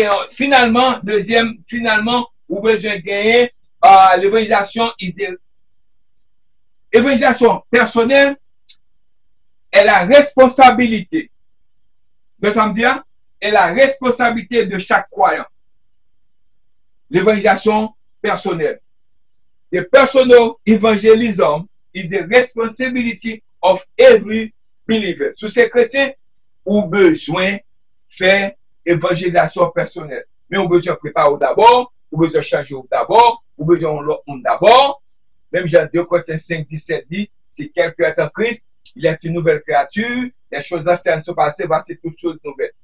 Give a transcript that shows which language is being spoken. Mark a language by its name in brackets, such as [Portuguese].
[French] Finalement, vous besoin de gagner l'évangélisation personnelle est la responsabilité. De ça me dire, est la responsabilité de chaque croyant. L'évangélisation personnelle. [English] The personal evangelism is the responsibility of every believer. [French] Sous ces chrétiens, ont besoin de faire évangélisation personnelle. Mais on besoin de préparer d'abord, on besoin de changer d'abord, on besoin de d'abord. Même Jean 2 Corinthiens 5, 17 dit, si quelqu'un est en Christ, il est une nouvelle créature, les choses anciennes sont passées, voici toutes choses nouvelles.